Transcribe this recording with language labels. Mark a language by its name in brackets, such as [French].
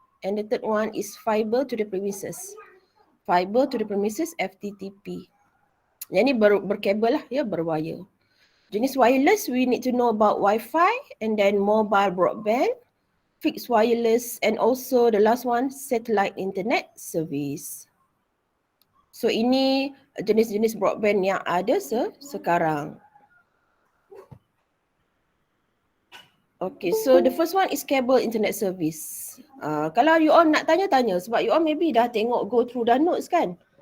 [English] And the third one is fiber to the premises. Fiber to the premises FTTP. [Malay] Yang ni berkabel lah ya, berwire. Jenis wireless, [English] we need to know about Wi-Fi and then mobile broadband, fixed wireless and also the last one satellite internet service. [Malay] So ini jenis-jenis broadband yang ada sekarang. [English] Okay, so the first one is cable internet service. [Malay] Kalau you all nak tanya-tanya sebab you all maybe dah tengok go through dah notes kan.